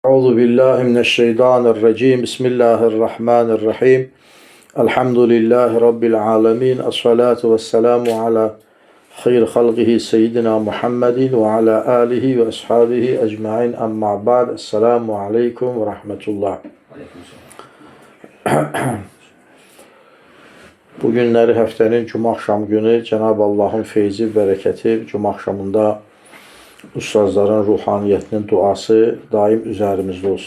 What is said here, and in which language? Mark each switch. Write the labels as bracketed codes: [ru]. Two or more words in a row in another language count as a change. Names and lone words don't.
[ar] أعوذ بالله من الشيطان الرجيم. بسم الله الرحمن الرحيم. الحمد لله رب العالمين. والصلاة والسلام على خير خلقه سيدنا محمد وعلى آله وأصحابه أجمعين. أما بعد. السلام عليكم ورحمة الله. [az] Bu günləri həftənin cuma axşamı günü Cenab-ı Allah'ın feyzi, bərəkəti cuma axşamında ustazların ruhaniyyətinin duası daim üzərimizdə olsun.